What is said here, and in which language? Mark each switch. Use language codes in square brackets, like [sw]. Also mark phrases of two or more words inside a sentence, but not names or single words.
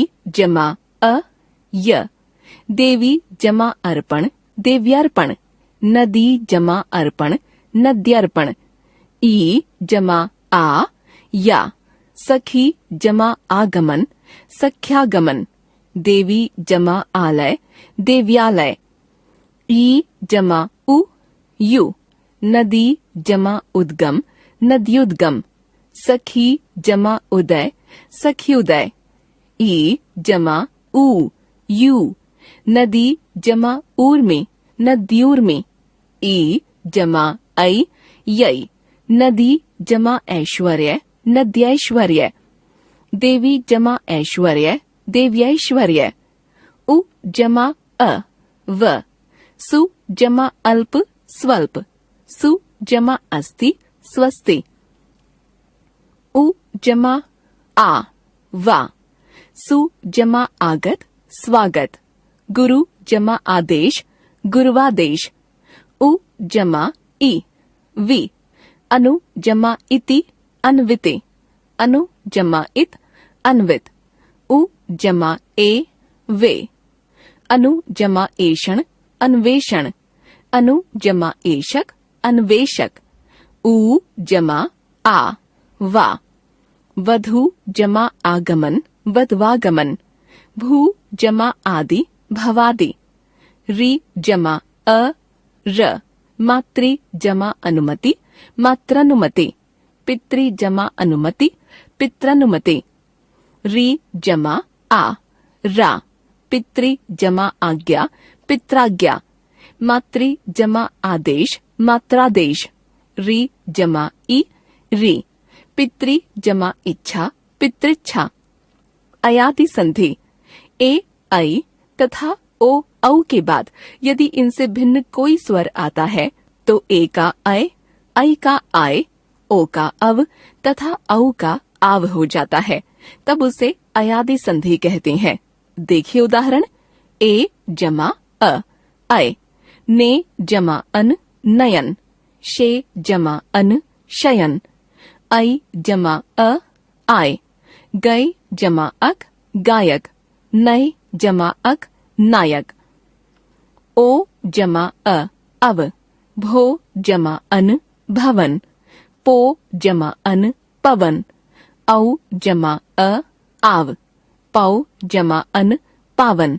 [hi] जमा अ, य, देवी जमा अर्पण, देव्यार्पण, नदी जमा अर्पण, नद्यर्पण, ई जमा आ, या, सखी जमा आगमन, सख्यागमन, देवी जमा आलय, देव्यालय, ई जमा उ, यु, नदी जमा उद्गम, नद्युद्गम, सखी जमा उदय, सख्युदय, ई जमा उ, यू, नदी जमा ऊर में, नद्यूर में। ई जमा ऐ, यै, नदी जमा ऐश्वर्य, नद्यैश्वर्य। देवी जमा ऐश्वर्य, देव्यैश्वर्य। उ जमा अ, व, सु जमा अल्प, स्वल्प, सु जमा अस्ति, स्वस्ति। उ जमा आ, वा, सु जमा आगत, स्वागत। गुरु जमा आदेश, गुरुवादेश। उ जमा इ, वि, अनु जमा इति, अन्विते, अनु जमा इत, अन्वित। उ जमा ए, वे, अनु जमा एषण, अन्वेषण। अनु जमा एषक, अन्वेषक। उ जमा आ, वा, वधु जमा आगमन, वध्वागमन। भू जमा आदि, भवादि। रि जमा अ, र, मातृ जमा अनुमति, मात्रानुमति। पितृ जमा अनुमति, पित्रानुमति। रि जमा आ, रा, पितृ जमा आज्ञा, पित्राज्ञा। मातृ जमा आदेश, मात्रादेश। रि जमा इ, रि, पितृ जमा इच्छा, पितृच्छा। अयादि संधि। ए, ऐ तथा ओ, औ के बाद यदि इनसे भिन्न कोई स्वर आता है तो ए का ऐ का आय, ओ का अव तथा औ का आव हो जाता है, तब उसे अयादि संधि कहते हैं। देखिए उदाहरण। ए जमा अ, अय। ने जमा अन, नयन। शे जमा अन, शयन। ऐ जमा अ, आय। गय जमा अक, गायक। नय जमा अक, नायक। ओ जमा अ, अव। भो जमा अन, भवन। पो जमा अन, पवन। औ जमा अ, आव। पौ जमा अन, पावन।